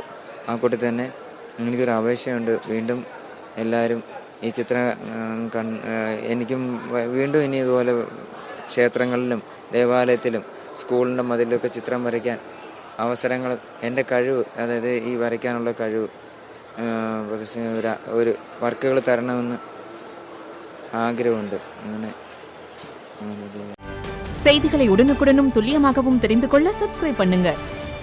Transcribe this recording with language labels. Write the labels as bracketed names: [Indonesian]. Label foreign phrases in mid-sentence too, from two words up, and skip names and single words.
[Malayalam] ആ കൂട്ടത്തിൽ തന്നെ എനിക്കൊരു അപേക്ഷയുണ്ട്. വീണ്ടും എല്ലാവരും ഈ എനിക്കും വീണ്ടും ഇനി ഇതുപോലെ ക്ഷേത്രങ്ങളിലും ദേവാലയത്തിലും സ്കൂളിൻ്റെ മതിലൊക്കെ ചിത്രം വരയ്ക്കാൻ അവസരങ്ങൾ, എൻ്റെ കഴിവ്, അതായത് ഈ വരയ്ക്കാനുള്ള കഴിവ് ഒരു വർക്കുകൾ തരണമെന്ന് ஆகிரவுண்டு. [Tamil] செய்திகளை உடனுக்குடனும் துல்லியமாகவும் தெரிந்து கொள்ள சப்ஸ்கிரைப் பண்ணுங்க.